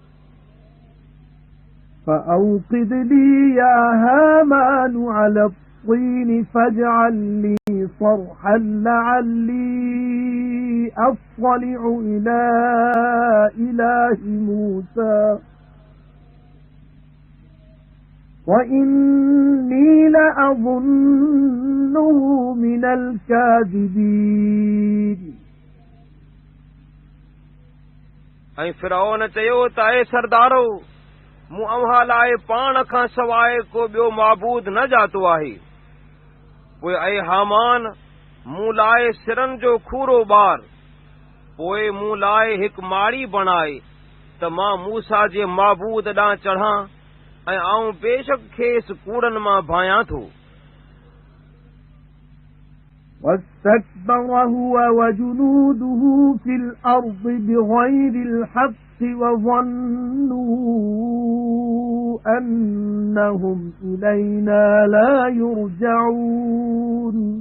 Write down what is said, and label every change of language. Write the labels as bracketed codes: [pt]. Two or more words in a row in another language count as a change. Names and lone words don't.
[ar] فأوقد لي يا هامان على الطين فاجعل لي صرحا لعلي أطلع إلى إله موسى وإني لأظنه من الكاذبين। [sd] ऐं फिरौन चयो त ऐ सरदारो, मूं अव्हां लाइ पाण खां सवाइ को ॿियो माबूद न जातो आहे। पोइ ऐ हामान, मूं लाइ सिरनि जो खूरो ॿार, पोइ मूं लाइ हिकु माड़ी बणाए त मां मूसा जे माबूद ॾांहुं चढ़ां ऐं आऊं बेशक खेसि कूड़नि मां भायां थो। [ar] واستكبر هو وجنوده في الأرض بغير الحق وظنوا أنهم إلينا لا يرجعون